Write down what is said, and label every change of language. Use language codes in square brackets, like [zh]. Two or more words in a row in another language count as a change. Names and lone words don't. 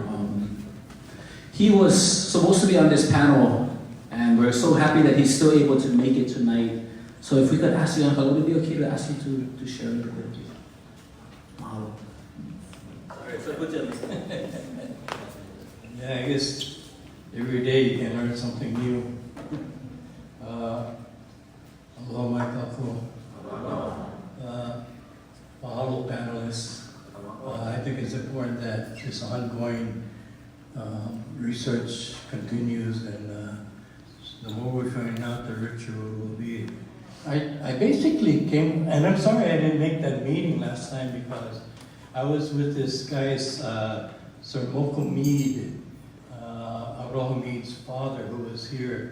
[en] He was supposed to be on this panel, and we're so happy that he's still able to make it tonight. So if we could ask you, Anakala, would it be okay to ask you to share a little bit? [haw] Mahalo. [en] Sorry, so good. Yeah, I guess every day you can learn something new. [haw] Aloha mai kako. [en] Mahalo panelists. I think it's important that this ongoing research continues, and the more we find out, the richer it will be. I basically came, and I'm sorry I didn't make that meeting last time because I was with this guy's Sir Moko Mead, Aroha Mead's father, who was here.